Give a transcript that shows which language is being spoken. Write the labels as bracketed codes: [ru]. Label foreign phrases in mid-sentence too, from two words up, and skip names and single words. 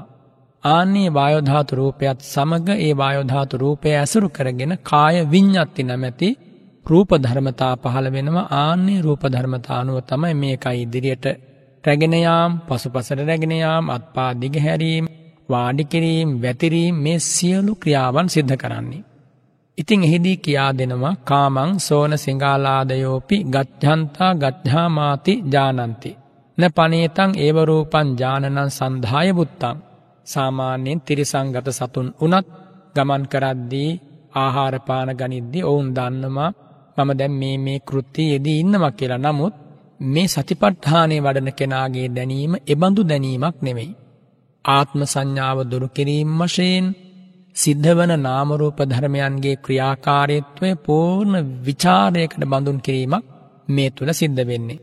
[si] ආන්නේ වායෝ ධාතු රූපයත් සමග ඒ වායෝ ධාතු රූපය ඇසුරු කරගෙන කාය විඤ්ඤාති නැමැති රූප ධර්මතා පහළ වෙනවා. ආන්නේ රූප ධර්මතා අනුව තමයි මේකයි ඉදිරියට රැගෙන යාම, පසුපසට රැගෙන යාම, අත්පා දිග හැරීම, වාඩි කිරීම, වැතිරීම මේ සියලු ක්‍රියාවන් සිද්ධ කරන්නේ. ඉතින් එහිදී කියා දෙනවා [pi] කාමං සෝන සිඟාලාදයෝපි ගච්ඡන්තා ගච්ඡාමාති ජානන්ති න පනේතං ඒව රූපං ජානනං සන්ධාය බුත්තං. [si] සාමාන්‍යයෙන් තිරිසංගත සතුන් උනත් ගමන් කරද්දී ආහාර පාන ගනිද්දී ඔවුන් දන්නවා මම දැන් මේ කෘත්‍ය යෙදී ඉන්නවා කියලා. නමුත් මේ සතිපට්ඨානේ වඩන කෙනාගේ දැනීම එබඳු දැනීමක් නෙවෙයි. ආත්ම සංඥාව දුරු කිරීම වශයෙන් සිද්ධවන නාම රූප ධර්මයන්ගේ ක්‍රියාකාරීත්වය පූර්ණ විචාරයකට බඳුන් කිරීමක් මේ තුල සිද්ධ වෙන්නේ.